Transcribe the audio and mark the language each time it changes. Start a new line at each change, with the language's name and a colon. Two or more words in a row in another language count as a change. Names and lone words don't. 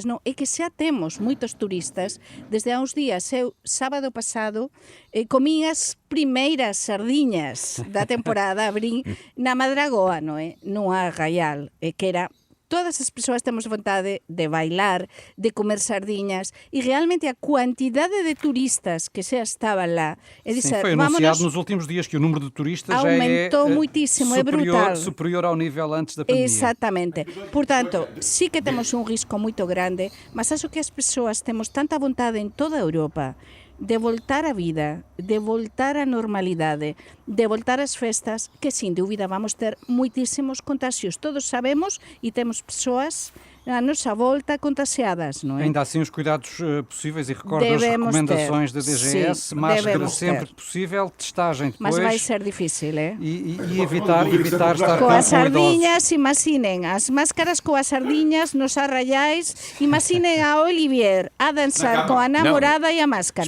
Galician: Non, é que xa temos moitos turistas. Desde há uns días, eu, sábado pasado, comí as primeiras sardiñas da temporada, abrí na Madragoa, non é? No Arraial, que era... Todas as persoas temos vontade de bailar, de comer sardiñas e realmente a quantidade de turistas que xa estaban lá. É dizer,
Portuguese: foi anunciado nos últimos dias que o número de turistas aumentou muitíssimo, é brutal. Superior ao nível antes da pandemia. Exatamente. Portanto,
Galician: sí que temos un risco moito grande, mas acho que as persoas temos tanta vontade en toda a Europa de voltar á vida, de voltar á normalidade, de voltar ás festas, que sin dúbida vamos ter moitísimos contagios. Todos sabemos e temos persoas a nosa volta contagiadas,
Portuguese: não é? Ainda assim os cuidados possíveis e recordo as recomendações da DGS, máscara sempre que possível, testagem depois. Mas vai ser difícil, é? E evitar estar com as sardinhas, imaginem, as máscaras coas sardinhas nos arraiais, imaginem a Olivier a dançar com a namorada e a máscara.